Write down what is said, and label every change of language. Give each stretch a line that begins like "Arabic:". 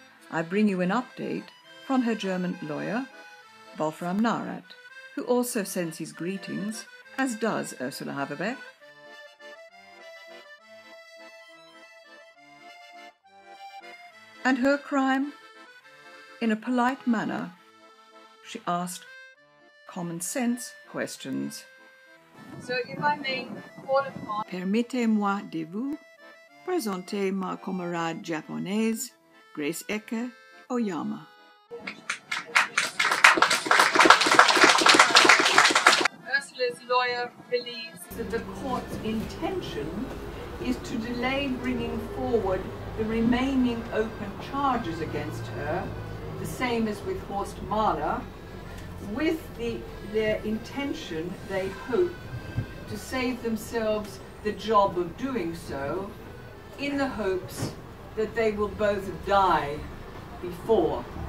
English: I bring you an update from her German lawyer, Wolfram Narat, who also sends his greetings, as does Ursula Haverbeck. And her crime? In a polite manner, she asked common sense questions. So if I may call upon
French: Permettez-moi de vous présenter ma camarade japonaise, Grace Eke Oyama.
English: Ursula's lawyer believes That the court's intention is to delay bringing forward the remaining open charges against her, the same as with Horst Mahler, with their intention, they hope, to save themselves the job of doing so, in the hopes that they will both die before.